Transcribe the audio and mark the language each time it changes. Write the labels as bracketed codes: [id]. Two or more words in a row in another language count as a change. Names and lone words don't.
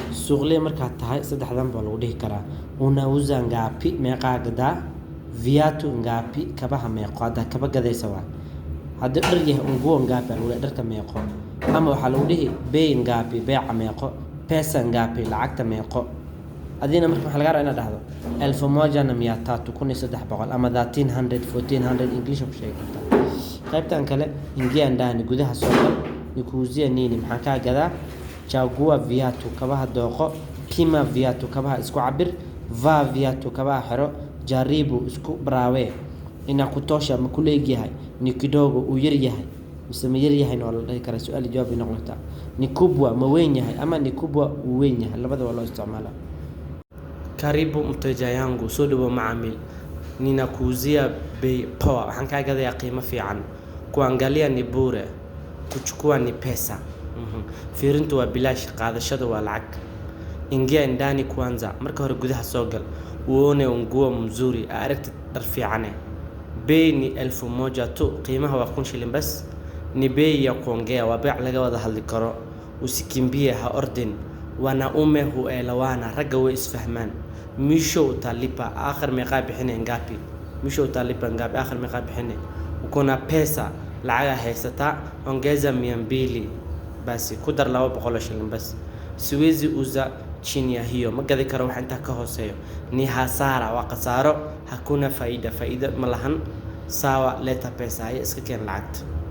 [so] suuqley markaad tahay saddexdan baa lagu dhihi karaa. [sw] Unauza ngapi [so] meeqaa gadaa, [sw] viatu ngapi [so] kabaha meeqo hadda kaba gadaysa waa. Haddii dhar yahay [sw] nguo ngapi [so] lagu leeyahay dharka meeqo, ama waxaa lagu dhihi [sw] bei ngapi [so] beeca meeqo, [sw] pesa ngapi [so] lacagta meeqo. adina marka waxa laga rabaa inaad dhahdo 1300 ama 1300 1400 English ku sheegi kartaa. qaybtan kale [sw] ingia ndani [so] gudaha soo gal [sw] nikuuzia nini [so] maxaa ka gadaa [sw] chagua viatu [so] kabaha dooqo, [sw] pima viatu [so] kabaha isku cabir, [sw] va viatu [so] kabaha xiro, jaribu isku braawe [sw] ina kutosha [so] ma ku leeyahay [sw] ni kidogo [so] uu yar yahay mise ma yar yahay oo la dhihi kara su'aal jawaab ina noqota [sw] ni kubwa [so] ma weyn yahay ama [sw] ni kubwa [so] uu weyn yahay labada waa loo isticmaalaa. [sw] Karibu mteja yangu, [so] soo dhawo macaamiil. [sw] Ninakuuzia bei poa, [so] waxaan ka gadayaa qiimo fiican. [sw] Kuangalia ni bure, kuchukua ni pesa. [so] Fiirintu waa bilaash, qaadashada waa lacag. [sw] Ingia ndani kwanza, [so] marka hore gudaha soo gal. [sw] Uone nguo mzuri, [so] aragtid dhar fiican. [sw] Bei ni 1000 tu, [so] qiimaha waa 1000 shilin bas. [sw] Ni bei ya kuongea, [so] waa beec laga wada hadli karo. Usikimbie ha ordin. [sw] Wanaume huelewana, [so] ragga way isfahmaan. [sw] Misho utalipa [so] akhir meeqa bixinay [sw] ngapi, misho utalipa ngapi [so] akhir meeqa bixinay. [sw] Ukona pesa [so] lacaga haysata [sw] ongeza 200 [so] basi ku dar 200 shilin bas. [sw] Siwezi uza chini ya hiyo, [so] ma gadi karo wax inta ka hooseeyo. [sw] Ni hasara wa qasaaro, hakuna faida malahan. Sawa leta pesa [so] ay iska keen lacagta.